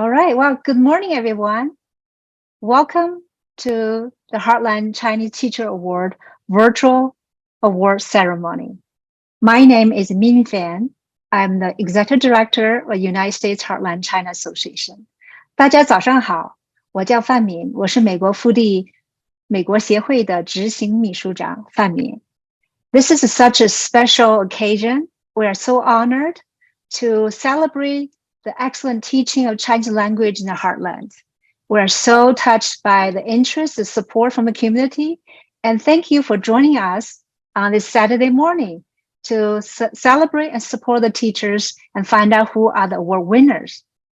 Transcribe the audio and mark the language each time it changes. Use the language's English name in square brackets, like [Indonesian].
[English] right, well, good morning, everyone. Welcome to the Heartland Chinese Teacher Award virtual award ceremony. My name is Min Fan. I'm the Executive Director of United States Heartland China Association. [Chinese] 大家早上好，我叫范敏，我是美国复地美国协会的执行秘书长范敏。 [English] This is such a special occasion. We are so honored to celebrate the excellent teaching of Chinese language in the heartland. We are so touched by the interest and support from the community, and thank you for joining us on this Saturday morning to celebrate and support the teachers and find out who are the award winners.